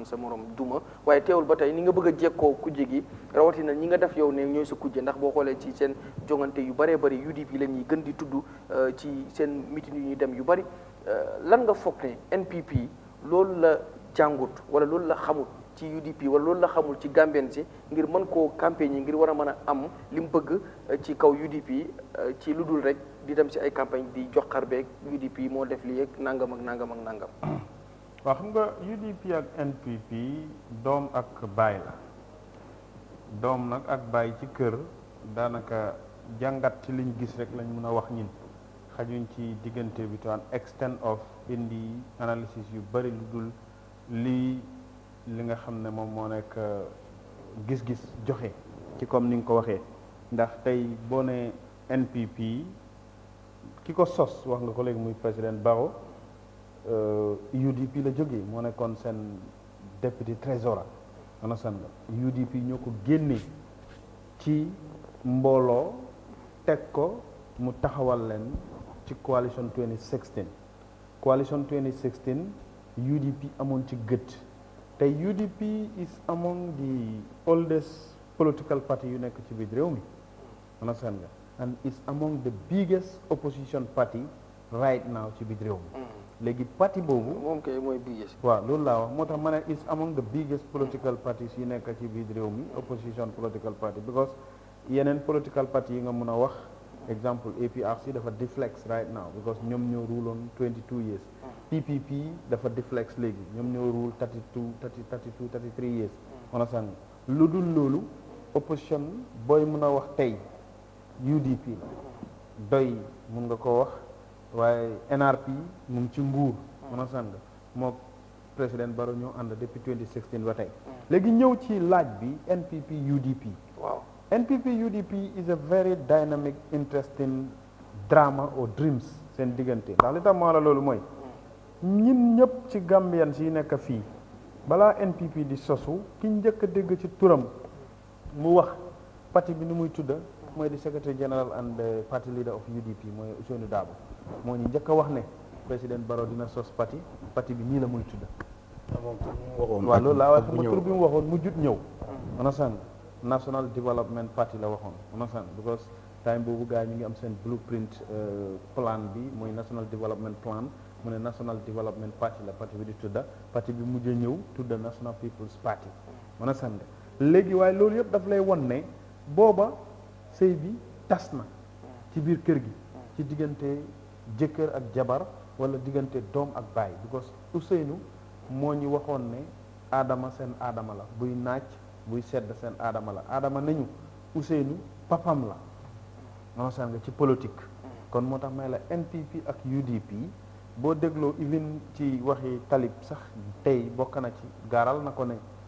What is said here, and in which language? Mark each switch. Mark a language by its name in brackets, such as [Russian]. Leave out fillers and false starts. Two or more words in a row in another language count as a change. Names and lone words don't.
[Wolof] sa morom duma waaye teewul ba tey ni nga bëgg a jekkoo kujje gi rawatina ñi nga def yow ne ñooy sa kujje ndax boo xoolee ci seen jongante yu bëree bëri UDP la ñuy gën di tudd ci seen meeting yu ñuy dem yu bëri lan nga foog ne NPP loolu la jàngut wala loolu la xamut ci UDP wala loolu la xamul ci Gambien si ngir mën koo campagne yi ngir war a mën a am li mu bëgg ci kaw UDP ci lu dul rek di dem si ay campagne di jox xar beeg UDP moo def lii ak nangam ak nangam ak nangam. waaw xam nga UDP ak NPP doom ak baay la doom nag ak baay ci kër daanaka jàngat ci liñ gis rek lañ mën a wax ñin xajuñ ci diggante bi [English] to an extent of [Wolof] indi analysis yu bari lu dul li nga xam ne moom moo nekk gis-gis joxe ci comme ni nga ko waxee ndax tey boo ne NPP ki ko sos wax nga ko léegi muy président Barrow UDP la jógee moo nekkoon seen député trésorier understand nga UDP ñoo ko génnee ci mbooloo teg ko mu taxawal leen ci coalition 2016 coalition 2016 UDP amoon ci gët tey UDP [English] is among the oldest political party [Wolof] yu nekk ci biir réew mi understand nga [English] and is among the biggest opposition party right now [Wolof] ci biir réew mi léegi parti boobu moom kay mooy biggest waaw loolu laa wax moo tax ma ne [English] is among the biggest political parties [Wolof] yi nekk ci biir réew mi [English] opposition political party because [Wolof] yeneen [English] political party [Wolof] yi nga mun a wax example APRC dafa deflex [English] right now because [Wolof] ñoom ñoo [English] rule on 22 years [Wolof] PPP dafa deflex léegi ñoom ñoo rule 33 years understand lu dul loolu opposition booy mën a wax tey UDP la doy mun nga ko wax waaye NRP mu ngi ci nguur understand moo président Barrow ñoo ànd depuis 2016 ba tey léegi ñëw ci laaj bi NPP UDP waaw NPP UDP [English] is a very dynamic interesting drama or dreams [Wolof] seen diggante ndax li tax maa la loolu mooy ñun ñëpp ci Gambian yi nekk fii balaa NPP di sosu ki njëkk a dégg ci turam mu wax parti bi ni muy tudda mooy di [English] secretary general and the party leader of UDP [Wolof] mooy Ousseynou Dabo moo ñu njëkk a wax ne président Barrow dina sos parti bi nii la muy tudda waaw loolu laa wax xam nga tur bi mu waxoon mu jut ñëw understand National Development Party la waxoon understand because time boobu gars yi ñu ngi am seen [English] blueprint plan [Wolof] bi mooy National Development Plan mu ne National Development Party la parti bi di tudda parti bi mujj ñëw tudda National People's Party understand léegi waaye loolu yëpp daf lay won ne booba sëy bi tas na ci biir kër gi ci diggante jëkkër ak jabar wala diggante doom ak baay because Ousseynou moo ñu waxoon ne Adama seen Adama la buy naaj buy sedd seen Adama la Adama nañu Ousseynou papam la understand nga ci politique kon moo tax may la NPP ak UDP boo dégloo even ci waxi Talib sax tey bokk na ci gaaral na ko ne